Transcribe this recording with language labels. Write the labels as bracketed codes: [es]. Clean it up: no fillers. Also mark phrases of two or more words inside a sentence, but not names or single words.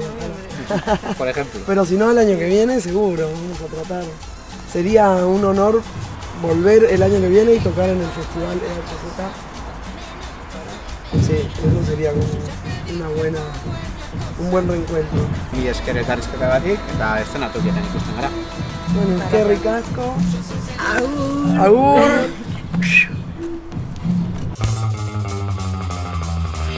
[es] Por ejemplo. Pero si no, el año que viene seguro, vamos a tratar. Sería un honor volver el año que viene y tocar en el festival EHZ. Sí, eso sería un buen reencuentro. [eu] Mi esker elkarrizketagatik eta eszenatokietan ikusten gara. Bueno, eskerrik asko. Agur. Agur.